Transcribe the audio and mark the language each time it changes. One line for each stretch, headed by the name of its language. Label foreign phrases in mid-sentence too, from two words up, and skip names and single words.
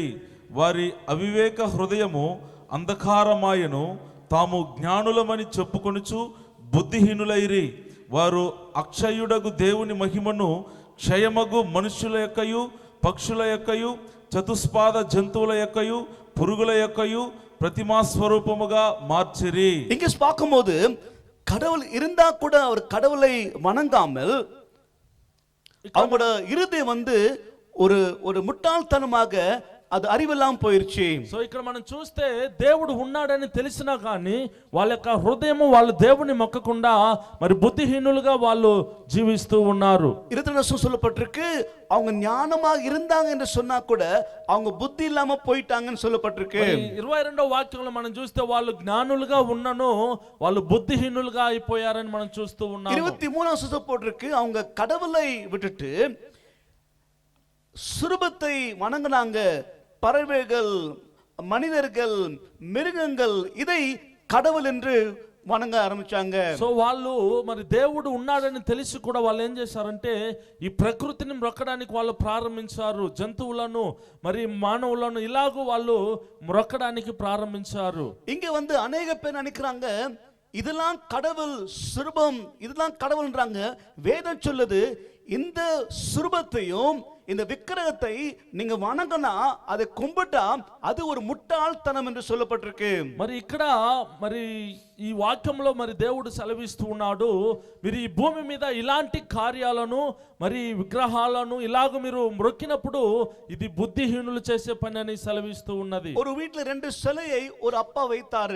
Telugu: వారి అవివేక హృదయము అంధకారమాయను, తాము జ్ఞానులమని చెప్పుకొనుచు బుద్ధిహీనులైరి. వారు అక్షయుడగు దేవుని మహిమను క్షయమగు మనుష్యుల యొక్కయు పక్షుల యొక్కయు చతుస్పాద జంతువుల యొక్కయు పురుగుల యొక్కయు ప్రతిమా స్వరూపముగా మార్చిరి.
Tamil: இங்க பார்க்கும்போது கடவுள் இருந்தா கூட அவர் கடவுளை வணங்காமல் அவங்களோட இருதயம் ஒரு முட்டாள்தனமாக అది அறிவெல்லாம் పోయిర్చి.
Telugu: సో ఇక్కడ మనం చూస్తే దేవుడు ఉన్నాడని తెలిసినా కానీ వాళ్ళ యొక్క హృదయము వాళ్ళు దేవుని మొక్కకుండా మరి బుద్ధిహీనులుగా వాళ్ళు జీవిస్తూ ఉన్నారు.
Tamil: 22 சொல்லப்பட்டிருக்கு, அவங்க ஞானமாக இருந்தாங்க என்று சொன்னா கூட அவங்க புத்தி இல்லாம போயிட்டாங்கன்னு சொல்லப்பட்டிருக்கு.
Telugu: 22వ వాక్యంలో మనం చూస్తే వాళ్ళు జ్ఞానులుగా ఉన్నను వాళ్ళు బుద్ధిహీనులుగా అయిపోయారని మనం చూస్తూ ఉన్నాం.
Tamil: 23 சொல்லப்பட்டிருக்கு, அவங்க கடவுளை விட்டுட்டு சுரூபத்தை வணங்குனாங்க. பறவைகள், மனிதர்கள், மிருகங்கள் இதை கடவுள் என்று வணங்க ஆரம்பிச்சாங்க.
Telugu: సో వాళ్ళు మరి దేవుడు ఉన్నాడని తెలిసి కూడా వాళ్ళు ఏం చేశారంటే ఈ ప్రకృతిని మ్రొక్కడానికి వాళ్ళు ప్రారంభించారు. జంతువులను మరి మానవులను ఇలాగూ వాళ్ళు మ్రొక్కడానికి ప్రారంభించారు.
Tamil: இங்க అనేక பேர் நினைக்கிறாங்க இதெல்லாம் கடவுள் சுரூபம், இதெல்லாம் கடவுள்ன்றாங்க. வேதம் சொல்லுது இந்த சுரூபத்தையும் இந்த விக்கிரகத்தை நீங்க வணங்கினா அதை கும்பிட்டா அது ஒரு ముట్టాల్తనం என்று சொல்லப்பட்டிருக்கு.
Telugu: మరి ఇక్కడ మరి ఈ వాక్యంలో మరి దేవుడు సెలవిస్తూ ఉన్నాడు, మీరు ఈ భూమి మీద ఇలాంటి కార్యాలను మరి విగ్రహాలను ఇలాగ మీరు మొక్కినప్పుడు ఇది బుద్ధిహీనులు చేసే పని అని సెలవిస్తూ ఉన్నది.
Tamil: ஒரு வீட்ல 2 சிலையை ஒரு அப்பா வைத்தாரு.